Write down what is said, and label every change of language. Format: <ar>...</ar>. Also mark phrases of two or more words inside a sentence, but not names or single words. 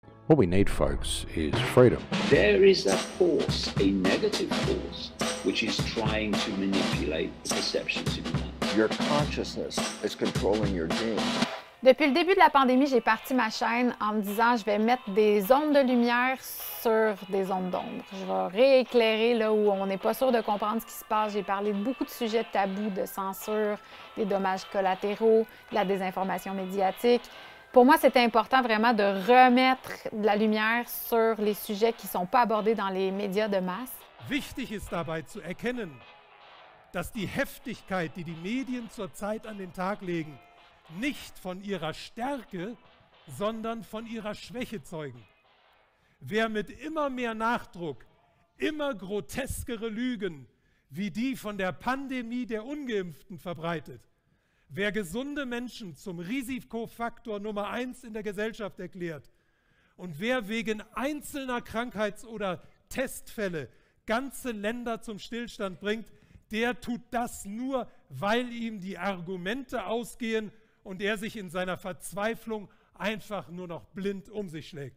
<en>What we need, folks, is freedom. There is a force, a negative force, which is trying to manipulate the perceptions of humanity. Your consciousness is controlling your genes.</en> <fr>Depuis le début de la pandémie, j'ai parti ma chaîne en me disant je vais mettre des ondes de lumière sur des ondes d'ombre. Je vais rééclairer là où on n'est pas sûr de comprendre ce qui se passe. J'ai parlé de beaucoup de sujets tabous, de censure, des dommages collatéraux, de la désinformation médiatique. Pour moi, c'était important vraiment de remettre de la lumière sur les sujets qui ne sont pas abordés dans les médias de masse.</fr> <de>Wichtig ist dabei zu erkennen, dass die Heftigkeit, die die Medien zurzeit an den Tag legen, nicht von ihrer Stärke, sondern von ihrer Schwäche zeugen. Wer mit immer mehr Nachdruck immer groteskere Lügen wie die von der Pandemie der Ungeimpften verbreitet, wer gesunde Menschen zum Risikofaktor Nummer 1 in der Gesellschaft erklärt und wer wegen einzelner Krankheits- oder Testfälle ganze Länder zum Stillstand bringt, der tut das nur, weil ihm die Argumente ausgehen und er sich in seiner Verzweiflung einfach nur noch blind um sich schlägt.</de>